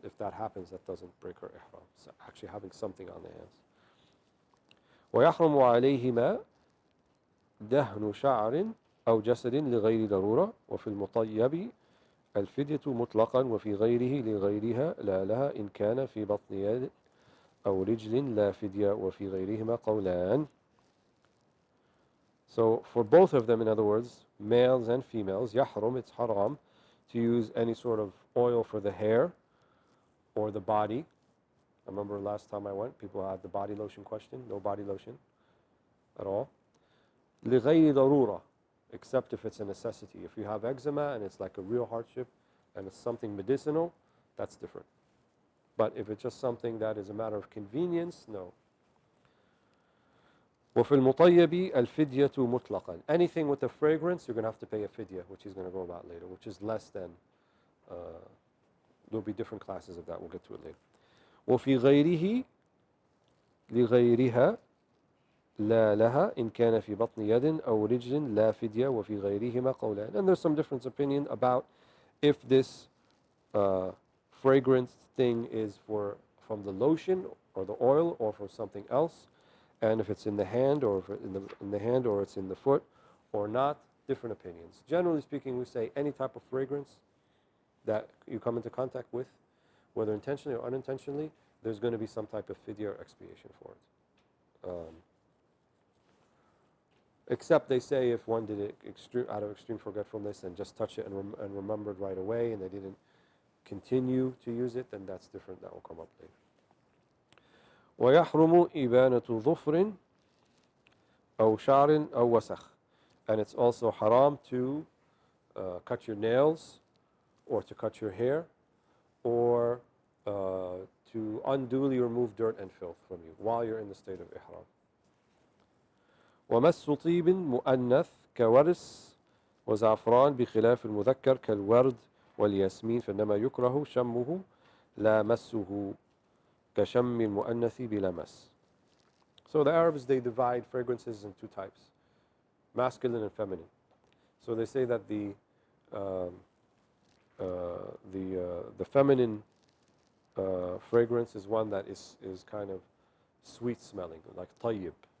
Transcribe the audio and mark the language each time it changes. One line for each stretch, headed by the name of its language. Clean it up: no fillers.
English: If that happens, that doesn't break her ihram. So actually having something on the hands.
Arabic: ويحرم عليهما دهن شعر أو جسد لغير ضرورة وفي المطيب الفدية مطلقا وفي غيره لغيرها لا لها إن كان في بطن يد أو رجل لا فدية وفي غيرهما قولان.
English: So for both of them, in other words, males and females, يحرم, it's haram to use any sort of oil for the hair or the body. I remember last time I went, people had the body lotion question. No body lotion at all.
Arabic: لغير ضرورة,
English: except if it's a necessity. If you have eczema and it's like a real hardship and it's something medicinal, that's different. But if it's just something that is a matter of convenience, no.
Arabic: وفي المطيب الفدية مطلقا.
English: Anything with a fragrance, you're going to have to pay a fidya, which he's going to go about later, which is less than, there'll be different classes of that, we'll get to it later.
Arabic: وفي غيره لغيرها لا لها إن كان في بطن يد أو رجل لا فدية وفي غيرهما قولان.
English: And there's some different opinion about if this fragrance thing is from the lotion or the oil or for something else, and if it's in the hand or if in the hand or it's in the foot or not. Different opinions. Generally speaking, we say any type of fragrance that you come into contact with, whether intentionally or unintentionally, there's going to be some type of fidya or expiation for it. Except they say if one did it out of extreme forgetfulness and just touched it and remembered right away and they didn't continue to use it, then that's different. That will come up later.
Arabic: ويحرم إبانة ظفر أو شعر أو وسخ.
English: And it's also haram to cut your nails or to cut your hair or to unduly remove dirt and filth from you while you're in the state of ihram.
Arabic: ومس طيب مؤنث كورس وزعفران بخلاف المذكر كالورد والياسمين فإنما يكره شمه لا مسه كشم المؤنث بلا مس.
English: So the Arabs, they divide fragrances in two types, masculine and feminine. So they say that the feminine fragrance is one that is kind of sweet smelling, like tayyib.